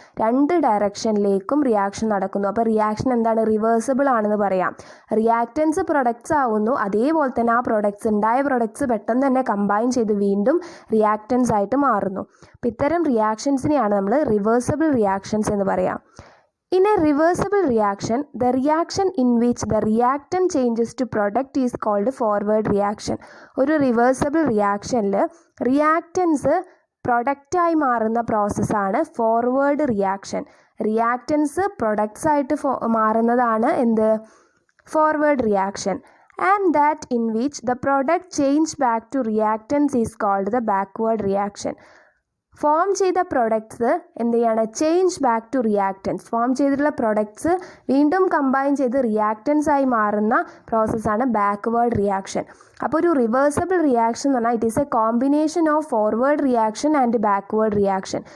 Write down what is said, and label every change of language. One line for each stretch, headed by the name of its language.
Malayalam: 2 ഡയറക്ഷനിലേക്കും reaction നടക്കുന്നു. അപ്പോൾ reaction എന്താണ്, റിവേഴ്സിബിൾ ആണെന്ന് പറയാം. റിയാക്റ്റൻസ് പ്രൊഡക്ട്സ് ആവുന്നു, അതേപോലെ തന്നെ ആ ഉണ്ടായ പ്രൊഡക്ട്സ് പെട്ടെന്ന് തന്നെ കമ്പൈൻ ചെയ്ത് വീണ്ടും റിയാക്റ്റൻസ് ആയിട്ട് മാറുന്നു. അപ്പോൾ ഇത്തരം റിയാക്ഷൻസിനെയാണ് നമ്മൾ റിവേഴ്സിബിൾ റിയാക്ഷൻസ് എന്ന് പറയാം.
English: In a reversible reaction, the reaction in which the reactant changes to product is called forward reaction.
Malayalam: ഒരു റിവേഴ്സിബിൾ റിയാക്ഷനിൽ റിയാക്റ്റൻസ് പ്രൊഡക്റ്റായി മാറുന്ന പ്രോസസ്സാണ് ഫോർവേഡ് റിയാക്ഷൻ. റിയാക്റ്റൻസ് പ്രൊഡക്ട്സ് ആയിട്ട് മാറുന്നതാണ് എന്ത്, forward reaction.
English: And that in which the product change back to reactants is called the backward reaction.
Malayalam: Form ചെയ്ത products എന്ത് ചെയ്യാണ്,
English: Change back to reactance.
Malayalam: Form ചെയ്തിട്ടുള്ള പ്രൊഡക്ട്സ് വീണ്ടും കമ്പൈൻ ചെയ്ത് റിയാക്റ്റൻസ് ആയി മാറുന്ന പ്രോസസ്സാണ് ബാക്ക്വേർഡ് റിയാക്ഷൻ. അപ്പോൾ ഒരു റിവേഴ്സിബിൾ റിയാക്ഷൻ എന്ന് പറഞ്ഞാൽ
English: It is a combination of forward reaction and backward reaction.